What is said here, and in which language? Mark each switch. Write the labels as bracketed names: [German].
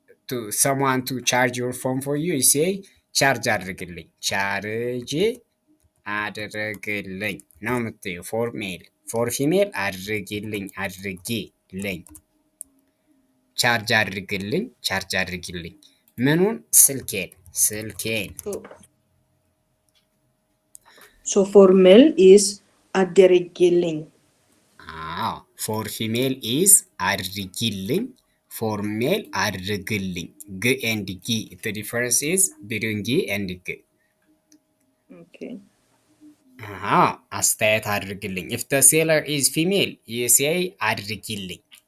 [English] to someone to charge your phone for you you say [Amharic] ቻርጅ አድርግልኝ ቻርጅ አድርግልኝ ነው የምትይው [English] ፎር ሜል ፎር ፊሜል [Amharic] አድርግልኝ አድርጊልኝ ቻርጅ አድርግልኝ ቻርጅ አድርጊልኝ ምኑን ስልኬን ስልኬን [English] So, so for male is aderegilin. አዎ ፎር ፊሜል ኢዝ አድርጊልኝ ፎር ሜል አድርግልኝ ግ ኤንድ ጊ the difference is between ጊ and ግ Okay. [Amharic] አስተያየት አድርግልኝ [English] if the seller is female you say አድርጊልኝ